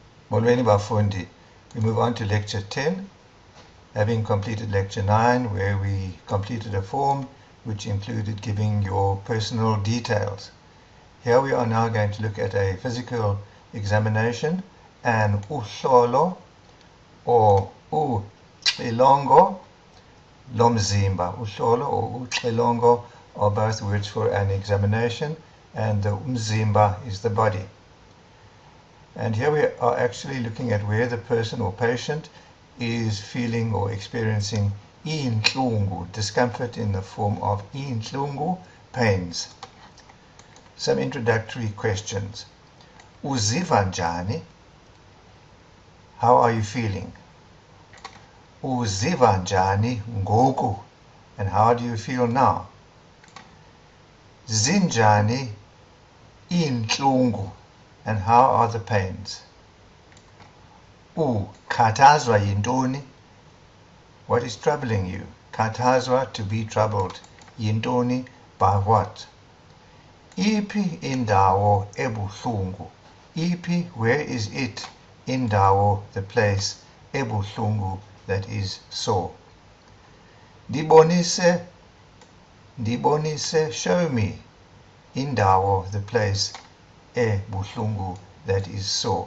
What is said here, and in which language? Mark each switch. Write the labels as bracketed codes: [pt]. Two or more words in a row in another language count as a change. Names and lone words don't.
[xh] Molweni bafundi, [en] we move on to lecture 10, having completed lecture 9 where we completed a form which included giving your personal details. Here we are now going to look at a physical examination and uhlolo or [xh] uxilongo lomzimba. [en] Uhlolo or uxilongo are both words for an examination, and the umzimba is the body. And here we are actually looking at where the person or patient is feeling or experiencing inhlungu, discomfort in the form of inhlungu, pains. Some introductory questions. [xh] Uziva njani? [en] How are you feeling? [xh] Uziva njani ngoku? [en] And how do you feel now? [xh] Zinjani inhlungu? [en] And how are the pains? [xh] Ukhathazwa yintoni? [en] What is troubling you? Khathazwa, to be troubled. Yintoni, by what? [xh] Iphi indawo ebuhlungu? Iphi, [en] where is it? Indawo, the place. Ebuhlungu, that is sore. Ndibonise, show me. Indawo, the place. Ebuhlungu, that is sore.